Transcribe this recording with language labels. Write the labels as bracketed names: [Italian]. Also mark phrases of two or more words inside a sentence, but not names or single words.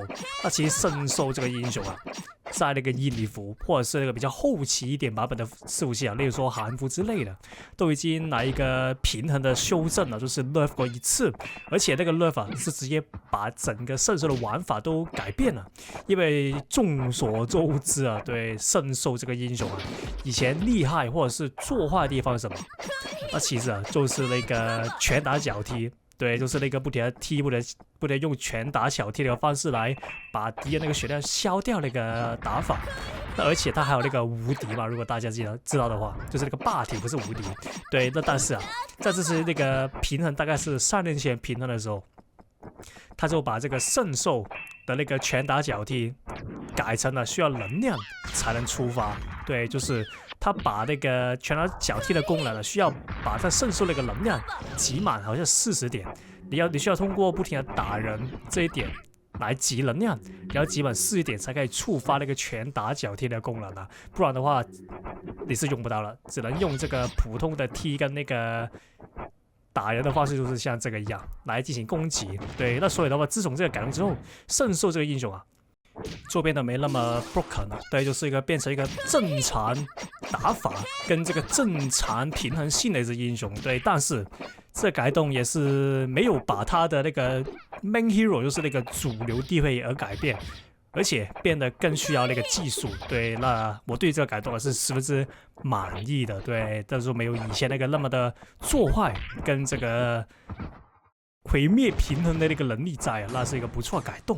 [Chinese] 那其實聖獸這個英雄在那個印尼服或者是那個比較後期一點版本的伺服器例如說韓服之類的，都已經來一個平衡的修正了，就是 nerf 過一次，而且那個 nerf 是直接把整個聖獸的玩法都改變了。因為眾所周知對，聖獸這個英雄以前厲害或者是做壞的地方是什麼？那其實就是那個拳打腳踢。對，就是那個不停的踢，不停用拳打脚踢的方式來把敌人那個血量消掉那個打法。那而且他還有那個無敵嘛，如果大家知道的話，就是那個霸體不是無敌。对，那但是在这次那个平衡大概是3年前平衡的时候，他就把这个圣兽的那个拳打腳踢改成了需要能量才能觸發。對，就是他把那個拳打腳踢的功能需要把他聖獸那個能量集滿，好像40點。你需要通過不停的打人這一點來集能量，然後集滿40點才可以觸發那個拳打腳踢的功能不然的話你是用不到了，只能用這個普通的踢跟那個打人的方式，就是像這個一樣來進行攻擊。對，那所以的話，自從這個改動之後，聖獸這個英雄就變得沒那麼 broken 了。對，就是變成一個正常打法跟這個正常平衡性的一隻英雄。對，但是這改動也是沒有把他的那個 [English] main hero [Chinese] 就是那個主流地位而改變，而且變得更需要那個技術。對，那我對這個改動是十分之滿意的。對，但是沒有以前那個那麼的做壞跟這個毀滅平衡的那個能力在那是一個不錯的改動。